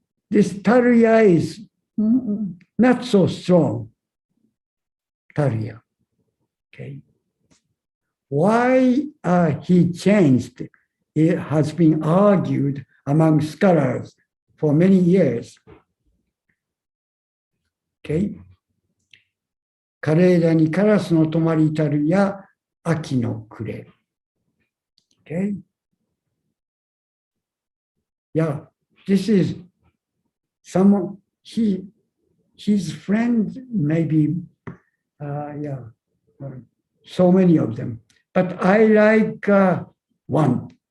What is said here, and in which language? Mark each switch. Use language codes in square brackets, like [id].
[en] This Taria is not so strong. Taria. Okay. Why he changed, it has been argued among scholars for many years. Okay. [ja] 枯れ枝にカラスの止まりたるや秋の暮れ。 [en] Okay. Yeah, this is some his friends, maybe, yeah, so many of them. But I like one.